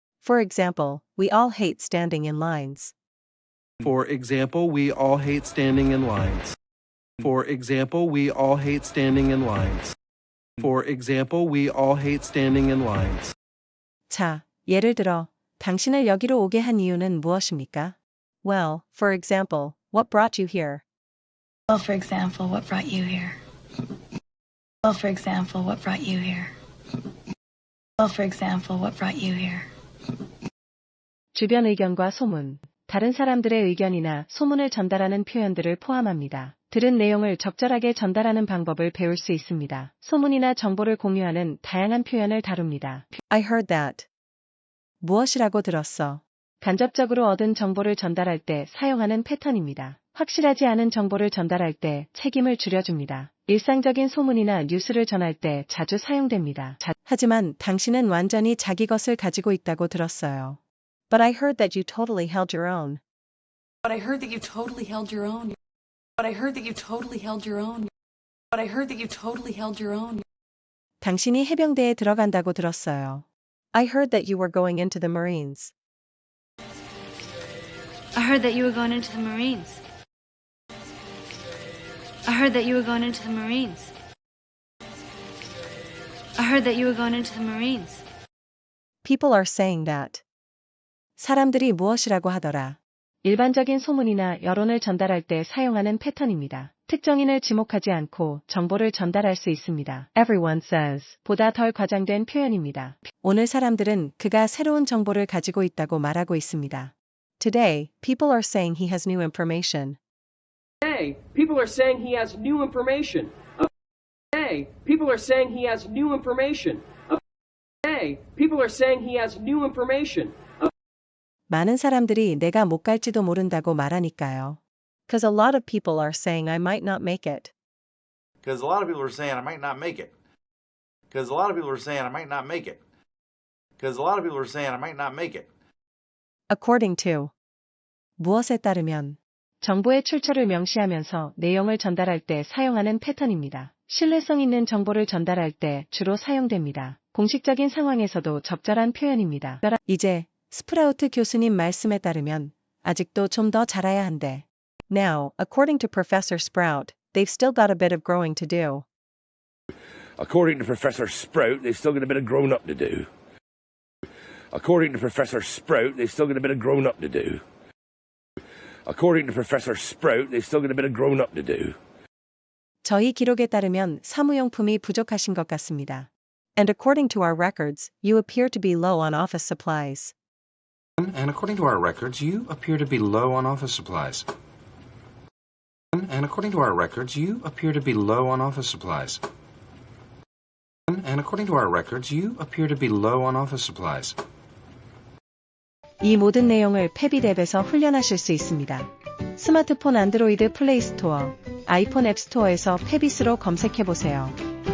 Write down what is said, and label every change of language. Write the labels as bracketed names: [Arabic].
[English] For example, we all hate standing in lines. For example, we all hate standing in lines. For example, we all hate standing in lines. For example, we all hate standing in lines. [Korean] 자, 예를 들어, 당신을 여기로 오게 한 이유는 무엇입니까? [English] Well, for example, what brought you here? Well, for example, what brought you here? Well, for example, what brought you here? Well, for example, what brought you here? [Korean] 주변 의견과 소문. 다른 사람들의 의견이나 소문을 전달하는 표현들을 포함합니다. 들은 내용을 적절하게 전달하는 방법을 배울 수 있습니다. 소문이나 정보를 공유하는 다양한 표현을 다룹니다. [English] I heard that. [Korean] 무엇이라고 들었어? 간접적으로 얻은 정보를 전달할 때 사용하는 패턴입니다. 확실하지 않은 정보를 전달할 때 책임을 줄여줍니다. 일상적인 소문이나 뉴스를 전할 때 자주 사용됩니다. 하지만 당신은 완전히 자기 것을 가지고 있다고 들었어요. [English] But I heard that you totally held your own. But I heard that you totally held your own. But I heard that you totally held your own. But I heard that you totally held your own. [Korean] 당신이 해병대에 들어간다고 들었어요. [English] I heard that you were going into the Marines. I heard that you were going into the Marines. I heard that you were going into the Marines. I heard that you were going into the Marines. People are saying that. [Korean] 사람들이 무엇이라고 하더라. 일반적인 소문이나 여론을 전달할 때 사용하는 패턴입니다. 특정인을 지목하지 않고 정보를 전달할 수 있습니다. Everyone says 보다 덜 과장된 표현입니다. 오늘 사람들은 그가 새로운 정보를 가지고 있다고 말하고 있습니다. [English] Today, people are saying he has new information. Today, people are saying he has new information. Today, people are saying he has new information. Today, people are saying he has new information. [Korean] 많은 사람들이 내가 못 갈지도 모른다고 말하니까요. [English] Because a lot of people are saying I might not make it. Because a lot of people are saying I might not make it. Because a lot of people are saying I might not make it. Because a lot of people are saying I might not make it. According to. [Korean] 무엇에 따르면. 정보의 출처를 명시하면서 내용을 전달할 때 사용하는 패턴입니다. 신뢰성 있는 정보를 전달할 때 주로 사용됩니다. 공식적인 상황에서도 적절한 표현입니다. 이제 스프라우트 교수님 말씀에 따르면 아직도 좀 더 자라야 한대. [English] Now, according to Professor Sprout, they've still got a bit of growing to do. According to Professor Sprout, they've still got a bit of growing up to do. According to Professor Sprout, they've still got a bit of growing up to do. According to Professor Sprout, they've still got a bit of growing up to do. [Korean] 저희 기록에 따르면 사무용품이 부족하신 것 같습니다. [English] And according to our records, you appear to be low on office supplies. And according to our records, you appear to be low on office supplies. And according to our records, you appear to be low on office supplies. And according to our records, you appear to be low on office supplies. [Korean] 이 모든 내용을 패빗 앱에서 훈련하실 수 있습니다. 스마트폰 안드로이드 플레이 스토어, 아이폰 앱 스토어에서 패빗으로 검색해보세요.